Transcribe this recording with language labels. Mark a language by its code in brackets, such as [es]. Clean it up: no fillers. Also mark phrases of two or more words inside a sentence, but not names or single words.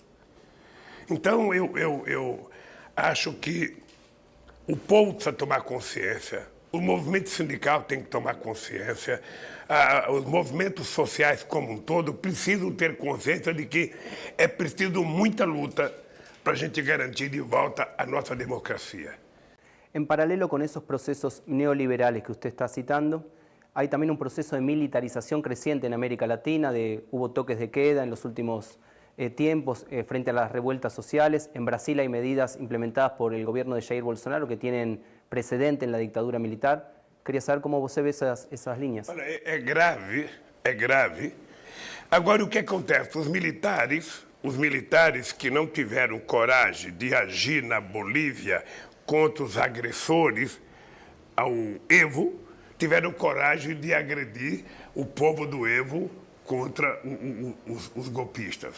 [pt] Então, eu acho que o povo precisa tomar consciência, o movimento sindical tem que tomar consciência, os movimentos sociais como um todo precisam ter consciência de que é preciso muita luta para a gente garantir de volta a nossa democracia. [es] En paralelo con esos procesos neoliberales que usted está citando, hay también un proceso de militarización creciente en América Latina, hubo toques de queda en los últimos tiempos frente a las revueltas sociales. En Brasil hay medidas implementadas por el gobierno de Jair Bolsonaro que tienen precedente en la dictadura militar. Quería saber cómo [pt] você vê [es] esas líneas. [pt] Olha, é grave. Agora, o que acontece? Os militares que não tiveram coragem de agir na Bolívia contra os agressores ao Evo, tiveram coragem de agredir o povo do Evo contra os golpistas.